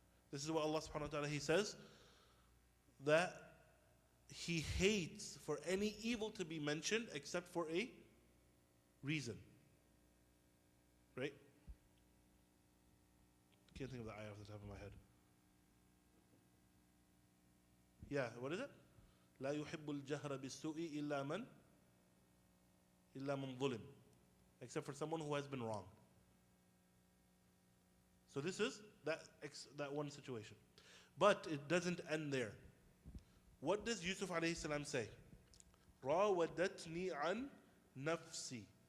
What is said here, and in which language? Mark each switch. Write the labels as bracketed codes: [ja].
[en] This is what Allah subhanahu wa ta'ala, He says that He hates for any evil to be mentioned except for a reason. Right? Can't think of the ayah off the top of my head. Yeah, what is it? [ar] لا يحب الجهر بالسوء إلا من ظلم. [en] Except for someone who has been wronged. So this is that one situation. But it doesn't end there. What does Yusuf alayhi salam say? [ar] راودتني عن نفسي.